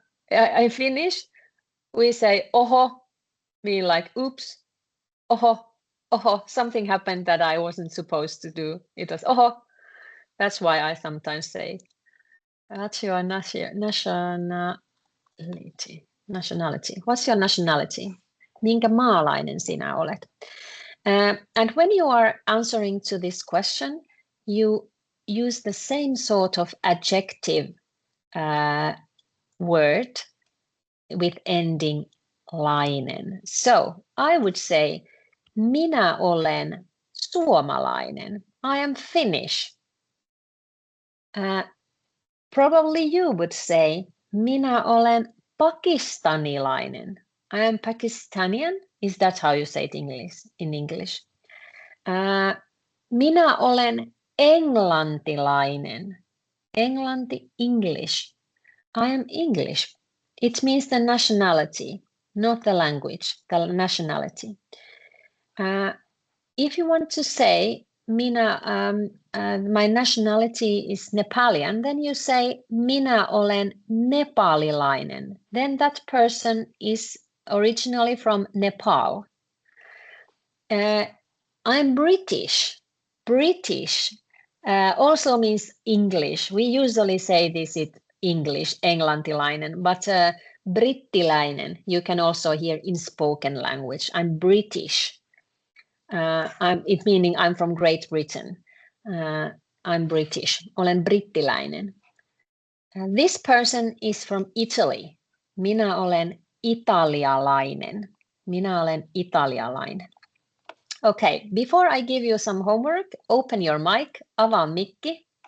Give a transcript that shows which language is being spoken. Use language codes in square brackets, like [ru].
[en] I finished. We say, oho, mean like, oops, oho, oho, something happened that I wasn't supposed to do. It was, oho. That's why I sometimes say, what's your nationality? Nationality. What's your nationality? [fi] Minkä maalainen sinä olet? [en] And when you are answering to this question, you use the same sort of adjective word with ending lainen. So I would say, [fi] minä olen suomalainen. [en] I am Finnish. Probably you would say, [fi] minä olen pakistanilainen. [en] I am Pakistanian. Is that how you say it in English? [fi] Minä olen englantilainen. [en] Englanti, English. I am English. It means the nationality, not the language, the nationality. If you want to say, my nationality is Nepalian, then you say, [fi] minä olen nepalilainen. [en] Then that person is originally from Nepal. I'm British. British also means English. We usually say this in English, englantilainen, but brittiläinen you can also hear in spoken language. I'm British. It meaning I'm from Great Britain. I'm British. [fi] Olen brittiläinen. [en] This person is from Italy. [fi] Minä olen italialainen. Minä olen italialainen. [en] Okay, before I give you some homework, open your mic, [fi] avaa mikki.